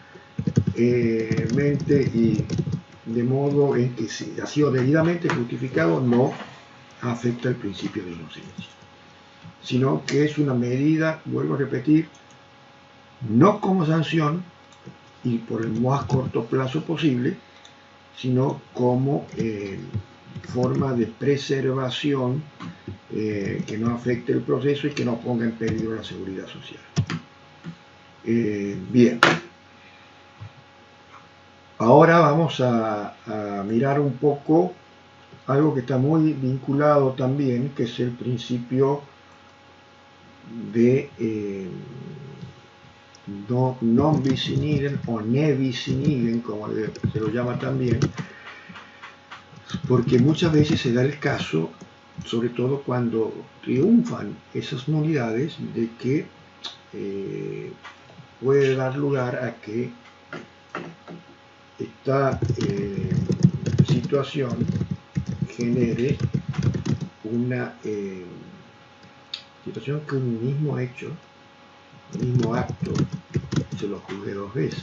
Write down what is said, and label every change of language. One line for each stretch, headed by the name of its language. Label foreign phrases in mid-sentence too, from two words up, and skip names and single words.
Spanish: mente y de modo en que si ha sido debidamente justificado, no afecta el principio de inocencia, sino que es una medida, vuelvo a repetir, no como sanción y por el más corto plazo posible, sino como forma de preservación que no afecte el proceso y que no ponga en peligro la seguridad social. Bien. Ahora vamos a mirar un poco algo que está muy vinculado también, que es el principio de
Latin: non bis in idem o ne bis in idem,
Spanish: como se lo llama también, porque muchas veces se da el caso, sobre todo cuando triunfan esas nulidades, de que puede dar lugar a que esta situación genere una situación que un mismo hecho, un mismo acto, se lo juzgue dos veces.